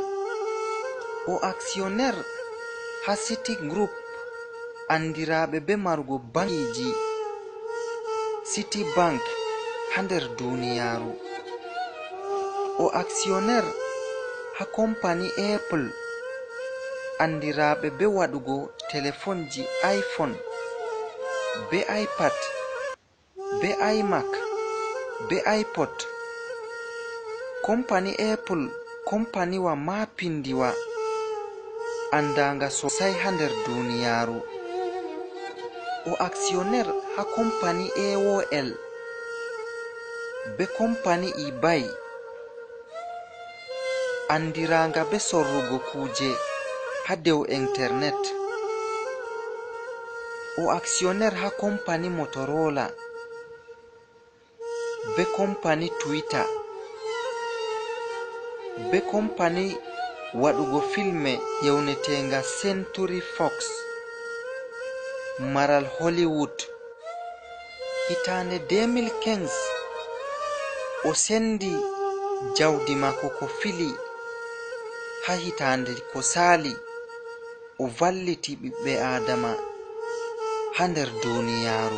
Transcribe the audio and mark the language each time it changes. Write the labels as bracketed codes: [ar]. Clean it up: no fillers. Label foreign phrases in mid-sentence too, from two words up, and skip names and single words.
[ff] O actionnaire ha City Group andiraɓe be marugo bankiji City Bank ha nder duniyaru. O actionnaire ha kompani Apple andiraɓe be waɗugo telefonji iPhone be iPad be iMac be iPod. Kompani Apple kompaniwa mapindiwa andanga sosai ha nder duniyaru. o actionnaire ha company AOL be company eBay andiranga be sorrugo kuje ha dow internet. O actionnaire ha company Motorola be company Twitter be company waɗugo filme yewnetenga Century Fox maral Hollywood. Hitande 2015 o sendi jawdi mako ko fili ha hitande ko sali o valliti ɓiɓɓe adama ha nder duniyaru.